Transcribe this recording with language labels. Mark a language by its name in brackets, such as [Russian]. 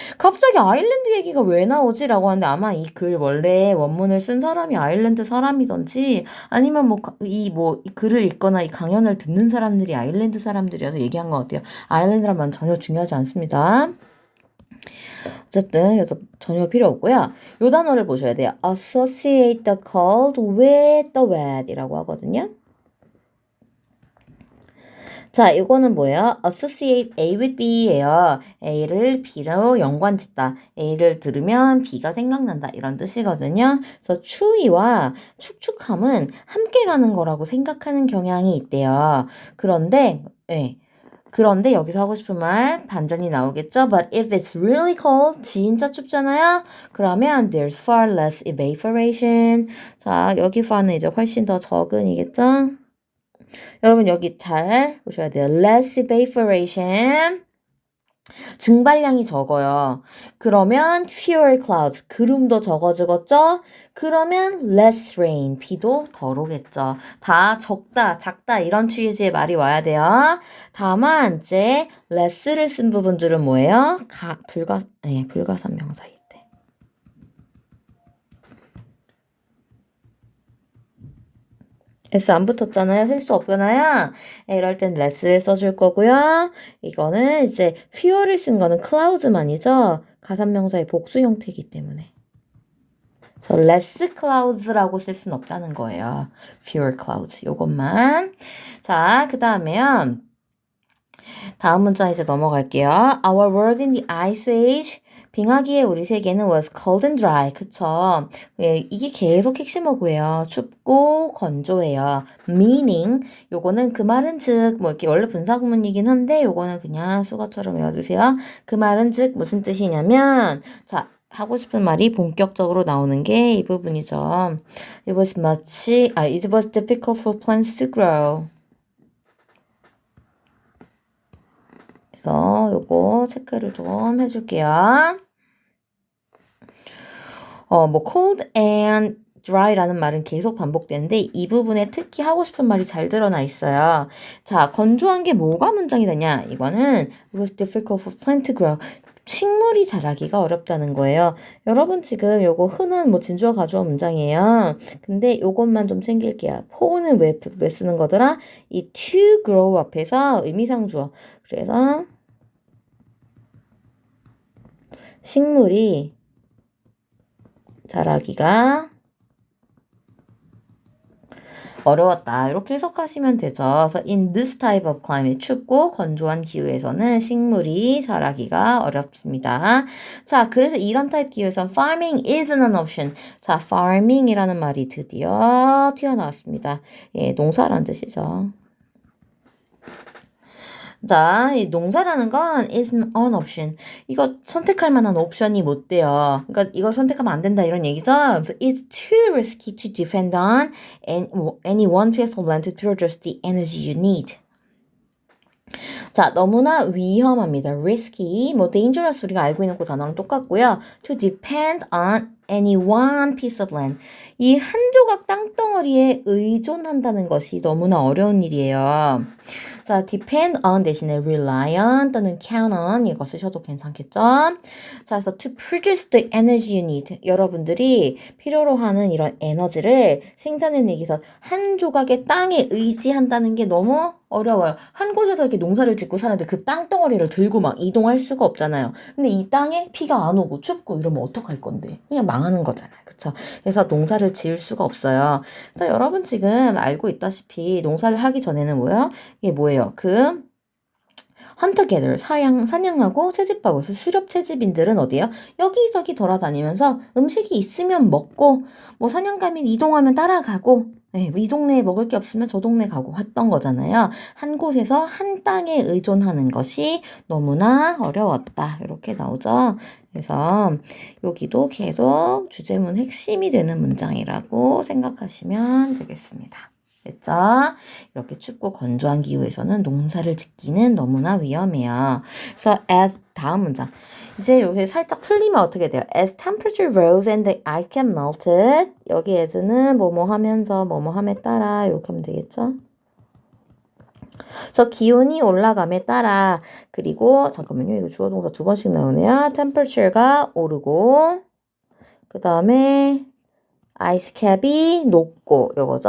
[Korean] 갑자기 아일랜드 얘기가 왜 나오지라고 하는데 아마 이 글 원래 원문을 쓴 사람이 아일랜드 사람이던지 아니면 이 글을 읽거나 이 강연을 듣는 사람들이 아일랜드 사람들이어서 얘기한 것 같아요. 아일랜드란 말은 전혀 중요하지 않습니다. 어쨌든 그래서 전혀 필요 없고요. 요 단어를 보셔야 돼요. [English] associate the cold with the wet [Korean] 이라고 하거든요. 자, 이거는 뭐예요? [English] associate A with B예요. [Korean] A를 B로 연관짓다. A를 들으면 B가 생각난다. 이런 뜻이거든요. 그래서 추위와 축축함은 함께 가는 거라고 생각하는 경향이 있대요. 그런데 여기서 하고 싶은 말 반전이 나오겠죠? [English] But if it's really cold, [Korean] 진짜 춥잖아요? 그러면 [English] there's far less evaporation. [Korean] 자, 여기 far는 이제 훨씬 더 적은이겠죠? 여러분 여기 잘 보셔야 돼요. [English] less evaporation. [Korean] 증발량이 적어요. 그러면 [English] fewer clouds. [Korean] 구름도 적어지겠죠? [English] 그러면 less rain. [Korean] 비도 덜 오겠죠. 다 적다, 작다 이런 취지의 말이 와야 돼요. 다만 이제 less를 쓴 부분들은 뭐예요? 불가산 명사일 때. S 안 붙었잖아요. 쓸 수 없잖아요. 이럴 땐 less를 써줄 거고요. 이거는 이제 fewer를 쓴 거는 clouds만이죠. 가산명사의 복수 형태이기 때문에. 그래서 less clouds라고 쓸 수는 없다는 거예요. [English] fewer clouds. [Korean] 요것만. 자, 그 다음에요. 다음 문장 이제 넘어갈게요. [English] Our world in the ice age. [Korean] 빙하기의 우리 세계는 [English] was cold and dry. [Korean] 그쵸? 이게 계속 핵심어구예요. 춥고 건조해요. meaning 요거는 그 말은 즉 이렇게 원래 분사구문이긴 한데 요거는 그냥 수거처럼 외워두세요. 그 말은 즉 무슨 뜻이냐면 자 하고 싶은 말이 본격적으로 나오는 게 이 부분이죠. [English] It was difficult for plants to grow. [Korean] 그래서 요거 체크를 좀 해줄게요. cold and dry라는 말은 계속 반복되는데 이 부분에 특히 하고 싶은 말이 잘 드러나 있어요. 자, 건조한 게 뭐가 문장이 되냐? 이거는 [English] it was difficult for plant to grow. [Korean] 식물이 자라기가 어렵다는 거예요. 여러분 지금 요거 흔한 진주어 가주어 문장이에요. 근데 요것만 좀 챙길게요. for는 왜 쓰는 거더라? 이 to grow 앞에서 의미상주어. 그래서 식물이 자라기가 어려웠다. 이렇게 해석하시면 되죠. 그래서 [English] in this type of climate, [Korean] 춥고 건조한 기후에서는 식물이 자라기가 어렵습니다. 자, 그래서 이런 타입 기후에서 [English] farming isn't an option. [Korean] 자, farming이라는 말이 드디어 튀어나왔습니다. 예, 농사라는 뜻이죠. 자, 이 농사라는 건 [English] isn't an option. [Korean] 이거 선택할 만한 옵션이 못 돼요. 그러니까 이거 선택하면 안 된다 이런 얘기죠. [English] It's too risky to depend on any one piece of land to produce the energy you need. [Korean] 자, 너무나 위험합니다. [English] risky, dangerous [Korean] 우리가 알고 있는 그 단어랑 똑같고요. [English] to depend on any one piece of land. [Korean] 이 한 조각 땅덩어리에 의존한다는 것이 너무나 어려운 일이에요. 자, depend on 대신에 rely on 또는 count on 이거 쓰셔도 괜찮겠죠? 자, 그래서 [English] to produce the energy you need. [Korean] 여러분들이 필요로 하는 이런 에너지를 생산해내기 위해서 한 조각의 땅에 의지한다는 게 너무 어려워요. 한 곳에서 이렇게 농사를 짓고 사는데 그 땅덩어리를 들고 막 이동할 수가 없잖아요. 근데 이 땅에 비가 안 오고 춥고 이러면 어떡할 건데? 그냥 망하는 거잖아요. 그쵸? 그래서 농사를 지을 수가 없어요. 그래서 여러분 지금 알고 있다시피 농사를 하기 전에는 뭐예요? 이게 뭐예요? 헌터 게들 사냥하고 채집하고 서 수렵 채집인들은 어디에요? 여기저기 돌아다니면서 음식이 있으면 먹고 뭐 사냥감이 이동하면 따라가고 네, 이 동네에 먹을 게 없으면 저 동네 가고 했던 거잖아요. 한 곳에서 한 땅에 의존하는 것이 너무나 어려웠다. 이렇게 나오죠. 그래서 여기도 계속 주제문 핵심이 되는 문장이라고 생각하시면 되겠습니다. 됐죠? 이렇게 춥고 건조한 기후에서는 농사를 짓기는 너무나 위험해요. 그래서 as 다음 문장. 이제 여기 살짝 풀리면 어떻게 돼요? [English] As temperature rose and the ice cap melted. [Korean] 여기 as는 뭐뭐 하면서 뭐뭐 함에 따라 이렇게 하면 되겠죠? 그래서 기온이 올라감에 따라 그리고 잠깐만요. 이거 주어 동사 두 번씩 나오네요. temperature가 오르고 그 다음에 아이스캡이 높고 요거죠.